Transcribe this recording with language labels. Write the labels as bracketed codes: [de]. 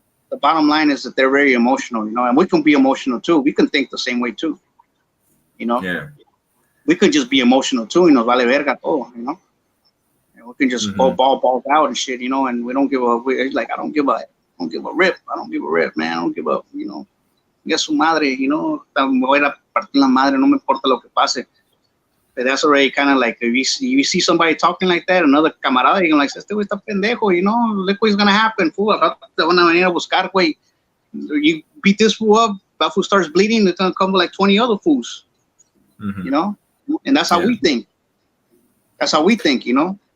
[en] The bottom line is that they're very emotional, you know, and we can be emotional too. We can think the same way too, you know. Yeah. We could just be emotional too, you know, [es] vale verga todo, [en] you know. And we can just balls out and shit, you know, and we don't give a. Like I don't give a rip. I don't give a rip, man. I don't give a, you know. [es] Ya su madre, [en] you know. [es] Me voy a partir la madre, no me importa lo que pase. [en] But that's already kind of like, if you see somebody talking like that, another camarada, you're like, [es] este güey está pendejo, [en] you know, look what's going to happen, fool. [es] Te van a venir a buscar, güey. [en] You beat this fool up, that fool starts bleeding, it's going to come with like 20 other fools, you know? And that's how we think. That's how we think, you know?